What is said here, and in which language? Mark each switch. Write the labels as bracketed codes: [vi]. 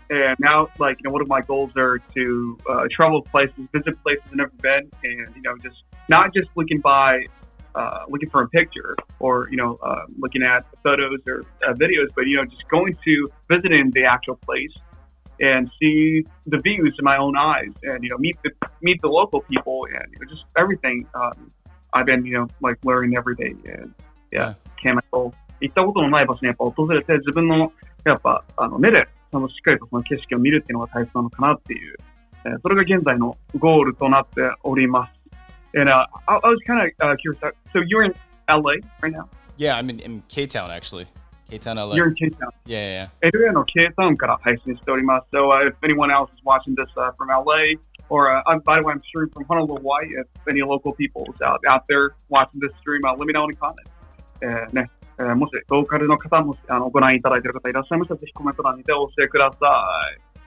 [en] And now, one of my goals are to travel places, visit places I've never been, and just not just looking for a picture or looking at photos or videos, but just going to visiting the actual place and see the views in my own eyes, and meet the local people, and just everything. I've been like learning every day, and can't go [ja] 行ったことのない場所にやっぱ訪れて自分のやっぱ目でしっかりとその景色を見るっていうのが大切なのかなっていう、それが現在のゴールとなっております。 [en] And I was kind of curious. So you're in LA right now? Yeah, I'm in K-Town actually. K-Town, LA. You're in K-Town. Yeah. [ja] LA の K-Town から配信しております。 [en] So if anyone else is watching this from LA, or by the way, I'm streaming from Honolulu, Hawaii. If any local people is out there watching this stream, let me know in the comments. [ja] ね、もしローカルの方もご覧いただいている方いらっしゃいましたら、ぜひコメント欄にてお教えください。